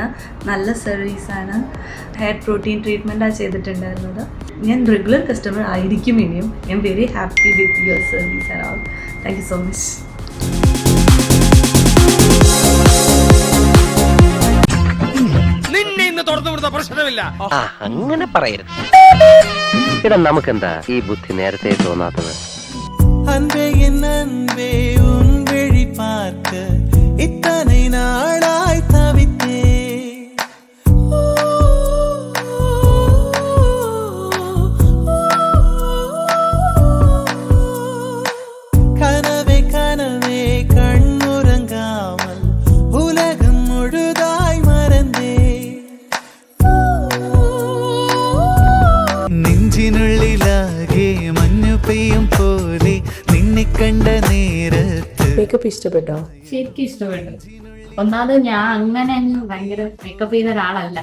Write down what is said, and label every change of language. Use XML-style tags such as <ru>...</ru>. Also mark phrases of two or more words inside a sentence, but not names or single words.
<ml>നല്ല സർവീസാണ്.</ml> <en>hair protein treatment</en> <ml>ചെയ്തിട്ടുണ്ടായിരുന്നത്. ഞാൻ</ml> <en>regular customer</en> <ml>ആയിരിക്കും ഇനിയും.</ml> <en>I am very happy with your service and all. Thank you so much.</en> <ml>നിന്നെ ഇന്ന് തുറന്നു വിടുന്ന പ്രശ്നമില്ല. അങ്ങനെ പറയരുത്. ഇടാ, നമുക്കെന്താ ഈ ബുദ്ധി നേരത്തെ തോന്നാത്തത്?</ml> <ta>அன்பே என் அன்பே உன் விழி பார்க்க இத்தனை நாளாய் தவித்தே கனவே கனவே கண்ணுறங்காமல் உலகம் முழுதாய் மறந்தே</ta> <ml>നെഞ്ചിനുള്ളിലാകെ മഞ്ഞു പെയ്യും പോലെ നിന്നെ കണ്ട നേരത്ത്. മേക്കപ്പ് ഇഷ്ടപ്പെട്ടോ? ശരിക്കും ഇഷ്ടപ്പെട്ടു. ഒന്നാമത് ഞാൻ അങ്ങനെ ഭയങ്കര മേക്കപ്പ് ചെയ്ത ഒരാളല്ല.</ml>